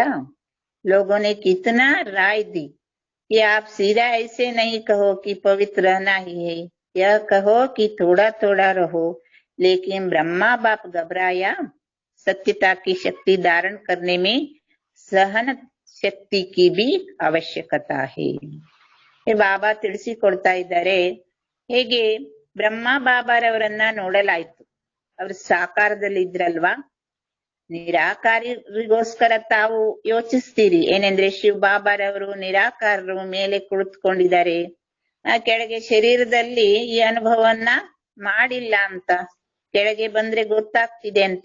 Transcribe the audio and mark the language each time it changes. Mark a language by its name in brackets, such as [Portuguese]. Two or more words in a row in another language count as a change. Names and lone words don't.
[Hindi] लोगों ने कितना राय दी कि आप सीधा ऐसे नहीं कहो कि पवित्र रहना ही है, यह कहो कि थोड़ा थोड़ा रहो। लेकिन ब्रह्मा बाप घबराया, सत्यता की शक्ति धारण करने में सहन शक्ति की भी ಅವಶ್ಯಕತೆ है। [Kannada] ಬಾಬಾ ತಿಳಿಸಿಕೊಡ್ತಾ ಇದ್ದಾರೆ, ಹೇಗೆ ಬ್ರಹ್ಮ ಬಾಬಾರವರನ್ನ ನೋಡಲಾಯ್ತು, ಅವರು ಸಾಕಾರದಲ್ಲಿ ಇದ್ರಲ್ವಾ, ನಿರಾಕಾರಿಗೋಸ್ಕರ ತಾವು ಯೋಚಿಸ್ತೀರಿ ಏನಂದ್ರೆ ಶಿವ ಬಾಬಾರವರು ನಿರಾಕಾರರು, ಮೇಲೆ ಕುಳಿತುಕೊಂಡಿದ್ದಾರೆ, ಕೆಳಗೆ ಶರೀರದಲ್ಲಿ ಈ ಅನುಭವವನ್ನ ಮಾಡಿಲ್ಲ ಅಂತ, ಕೆಳಗೆ ಬಂದ್ರೆ ಗೊತ್ತಾಗ್ತಿದೆ ಅಂತ.